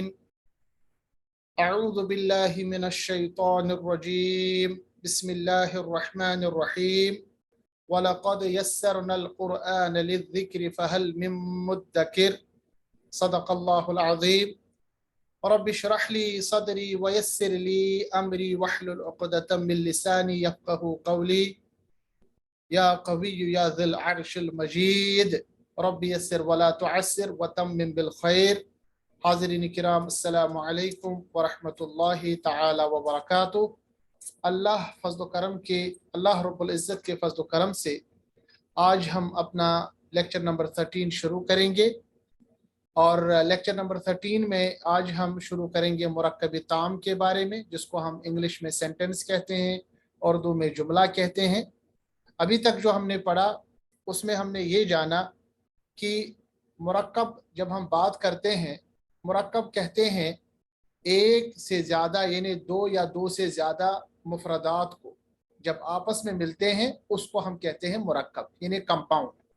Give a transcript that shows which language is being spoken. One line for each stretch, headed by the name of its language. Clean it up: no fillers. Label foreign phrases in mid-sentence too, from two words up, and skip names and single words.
Arabic: أعوذ بالله من الشيطان الرجيم. بسم الله الرحمن الرحيم ولقد يسرنا القرآن للذكر فهل من مدكر. صدق الله العظيم. رب اشرح لي صدري ويسر لي أمري واحلل عقدة من لساني يفقهوا قولي يا قوي يا ذا العرش المجيد. رب يسر ولا تعسر وتمم بالخير. حاضرين كرام السلام عليكم ورحمة الله تعالى وبركاته.
Hindi: अल्लाह रब्बुल इज़्ज़त के फ़ज़्ल व करम से आज हम अपना लेक्चर नंबर 13 शुरू करेंगे। और लेक्चर नंबर 13 में आज हम शुरू करेंगे मुरक्कब ताम के बारे में, जिसको हम इंग्लिश में सेंटेंस कहते हैं, उर्दू में जुमला कहते हैं। अभी तक जो हमने पढ़ा उसमें हमने ये जाना कि मुरक्कब जब हम बात करते हैं, मुरक्कब कहते हैं एक से ज़्यादा यानी दो या दो से ज़्यादा मुफरदात को जब आपस में मिलते हैं उसको हम कहते हैं मुरक्कब यानी कंपाउंड।